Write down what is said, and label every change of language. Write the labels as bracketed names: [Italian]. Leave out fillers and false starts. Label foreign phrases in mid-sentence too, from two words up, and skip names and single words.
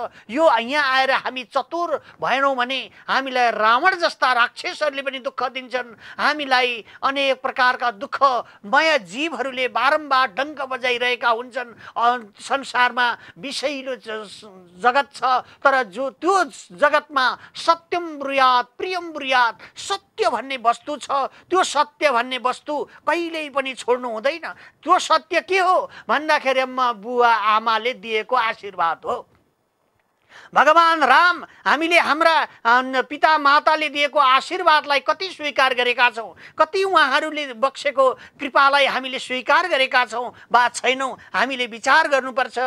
[Nepali] यो यहाँ आएर हामी चतुर भएनौँ भने हामीलाई रावण जस्ता राक्षसहरूले पनि दुःख दिन्छन्। हामीलाई अनेक प्रकारका दुःखमय जीवहरूले बारम्बार डङ्क बजाइरहेका हुन्छन्। संसारमा विषयिलो जगत छ, तर जो त्यो जगतमा [Sanskrit] सत्यम ब्रुयात प्रियम ब्रुयात, [Nepali] सत्य भन्ने वस्तु छ। त्यो सत्य भन्ने वस्तु कहिल्यै पनि छोड्नु हुँदैन। त्यो सत्य के हो भन्दाखेरि बुवा आमाले दिएको आशीर्वाद हो। भगवान राम हामीले हाम्रा पिता माताले दिएको आशीर्वादलाई कति स्वीकार गरेका छौँ, कति उहाँहरूले बक्सेको कृपालाई हामीले स्वीकार गरेका छौँ वा छैनौँ, हामीले विचार गर्नुपर्छ।